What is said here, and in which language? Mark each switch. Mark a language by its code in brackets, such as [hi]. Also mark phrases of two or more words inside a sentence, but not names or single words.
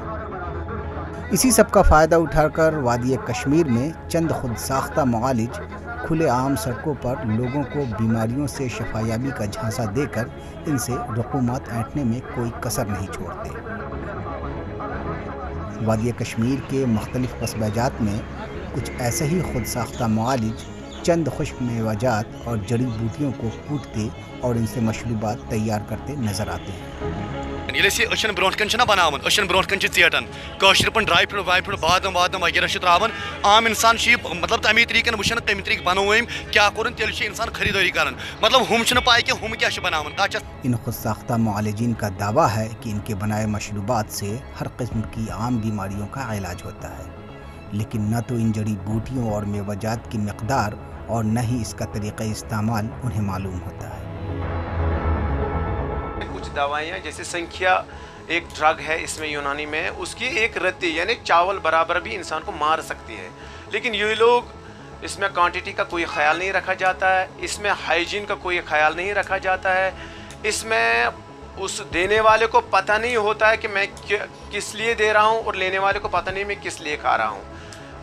[ur] اسی سب کا فائدہ اٹھا کر وادی کشمیر میں چند خود ساختہ معالج کھلے عام سڑکوں پر لوگوں کو بیماریوں سے شفایابی کا جھانسا دے کر ان سے رقومات اینٹھنے میں کوئی کسر نہیں چھوڑتے۔ وادی کشمیر کے مختلف قصبہ جات میں کچھ ایسے ہی خود ساختہ معالج چند خشک میوہ جات اور جڑی بوٹیوں کو کوٹتے اور ان سے مشروبات تیار کرتے نظر آتے ہیں۔ [ks] ییٚلہِ برونٛٹھ کَنہِ چھِنہ بناوان برونٛٹھ کَنہِ چھِ ژیٹان کٲشِر پٲٹھۍ [en] dry fruit [ks] واے فروٗٹ بادام وادام وغیرہ چھِ تراوان عام اِنسان چھُ یہِ مطلب تَمی طریٖقن وٕچھان کَمہِ طریٖقہٕ بنوو أمۍ کیٛاہ کوٚرُن تیٚلہِ چھُ اِنسان خریٖدٲری کران مطلب ہُم چھِنہٕ پاے کہِ ہُم کیٛاہ چھِ بناوان کَتھ چھِ۔ [ur] ان خود ساختہ معالجین کا دعویٰ ہے کہ ان کے بنائے مشروبات سے ہر قسم کی عام بیماریوں کا علاج ہوتا ہے، لیکن نہ تو ان جڑی بوٹیوں اور میوہ جات کی مقدار اور نہ ہی اس کا طریقہ استعمال انہیں معلوم ہوتا ہے۔ کچھ دوائیاں جیسے سنکھیا ایک ڈرگ ہے اس میں یونانی میں، اس کی ایک رتی یعنی چاول برابر بھی انسان کو مار سکتی ہے، لیکن یہ لوگ اس میں کوانٹٹی کا کوئی خیال نہیں رکھا جاتا ہے، اس میں ہائیجین کا کوئی خیال نہیں رکھا جاتا ہے، اس میں اس دینے والے کو پتہ نہیں ہوتا ہے کہ میں کس لیے دے رہا ہوں اور لینے والے کو پتہ نہیں میں کس لیے کھا رہا ہوں۔